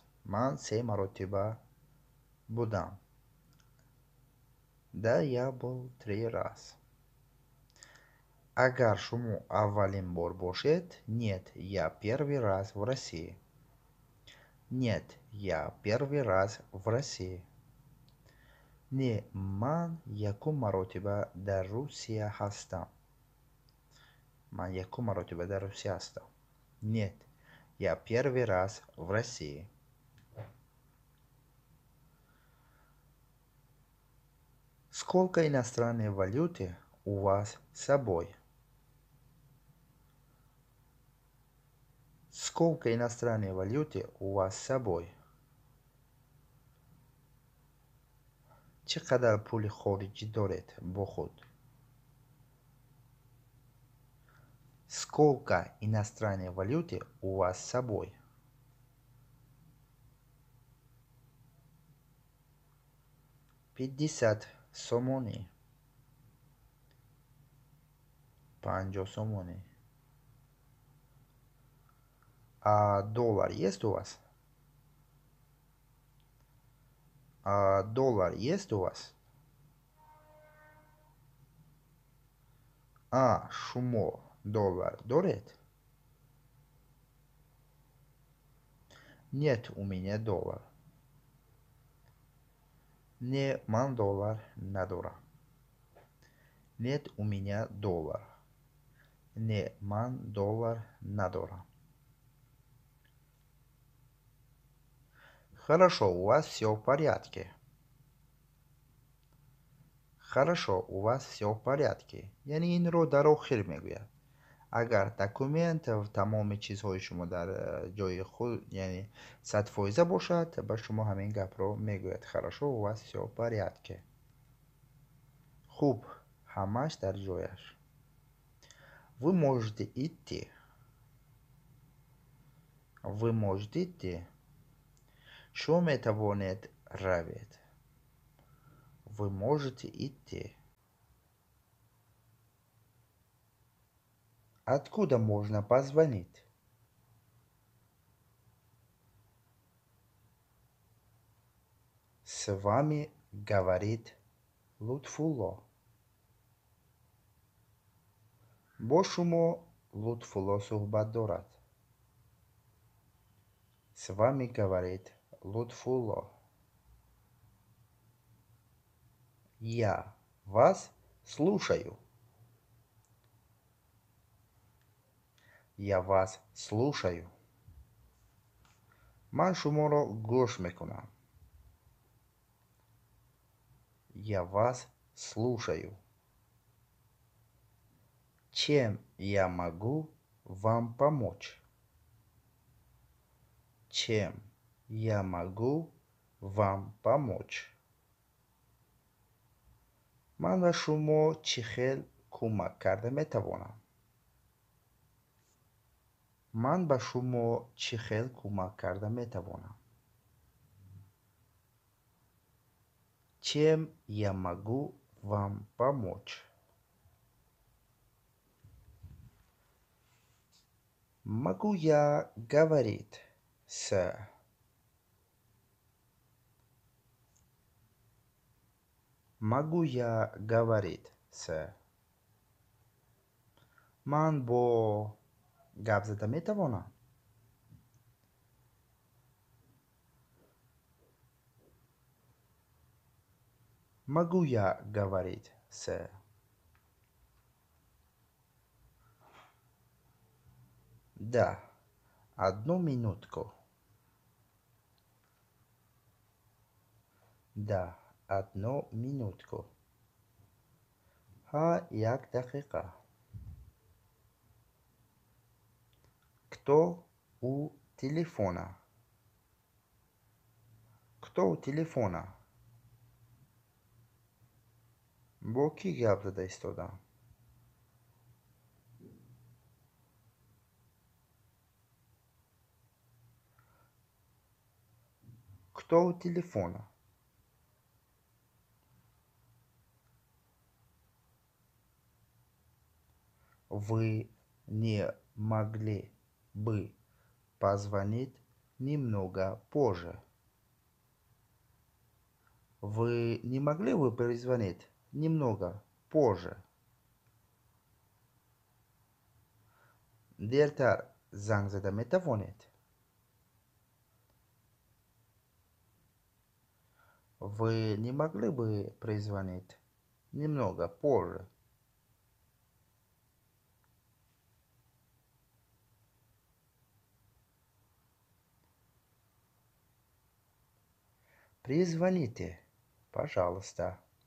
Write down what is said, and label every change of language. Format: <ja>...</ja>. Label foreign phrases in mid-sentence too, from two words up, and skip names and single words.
<tg>من 3 مرتبه بودم.</tg> <ru>Да, я был 3 раз.</ru> <tg>اگر شما اولین بار باشد</tg> <ru>нет, я первый раз в России. Нет, я первый раз в России.</ru> <tg>Не, من یکم مرتبه در روسیه هستم. من یکم مرتبه در روسیه هستم.</tg> <ru>Нет, я первый раз в России. Сколько иностранной валюты у вас с собой? Сколько иностранной валюты у вас с собой?</ru> <tg>چقدر پول خارجی دارید با خود؟</tg> <ru>Сколько иностранной валюты у вас с собой? 50 сомони. 50 сомони. А доллар есть у вас? А доллар есть у вас?</ru> <tg>А, шумо, доллар дорит?</tg> <ru>Нет у меня доллар.</ru> <tg>Не, ман доллар надора.</tg> <ru>Нет у меня доллар.</ru> <tg>Не, ман доллар надора.</tg> <ru>Хорошо, у вас все в порядке. Хорошо, у вас все в порядке.</ru> <tg>یعنی این رو در آخر میگوید. اگر دکومنت و تمام چیزهای شما در جای خود یعنی 100% باشد به شما همین گپ رو میگوید.</tg> <ru>хорошо, у вас все в порядке.</ru> <tg>خوب، همش در جایش.</tg> <ru>Вы можете идти. Вы можете идти.</ru> <tg>شما میتوانید روید.</tg> <ru>Вы можете идти. Откуда можно позвонить? С вами говорит Лутфулло.</ru> <tg>با شما لطفالله صحبت دارد.</tg> <ru>С вами говорит Лутфулло. Я вас слушаю. Я вас слушаю.</ru> <tg>من شما را گوش میکنم.</tg> <ru>Я вас слушаю. Чем я могу вам помочь? Чем я могу вам помочь?</ru> <tg>من به شما چه خیل کمک کرده میتوانم؟ من به شما چه خیل کمک کرده میتوانم؟</tg> <ru>Чем я могу вам помочь? Могу я говорить с... Могу я говорить с...</ru> <tg>من با گپ زده میتوانم؟</tg> <ru>Могу я говорить с... Да, одну минутку. Да, одну минутку.</ru> <tg>як дақиқа.</tg> <ru>Кто у телефона? Кто у телефона?</ru> <tg>Бо ки гап зада истодам?</tg> <ru>Кто у телефона? Вы не могли бы позвонить немного позже? Вы не могли бы перезвонить немного позже?</ru> <tg>Директор занг зада метавонит?</tg> <ru>Вы не могли бы перезвонить немного позже? Перезвоните, пожалуйста.</ru>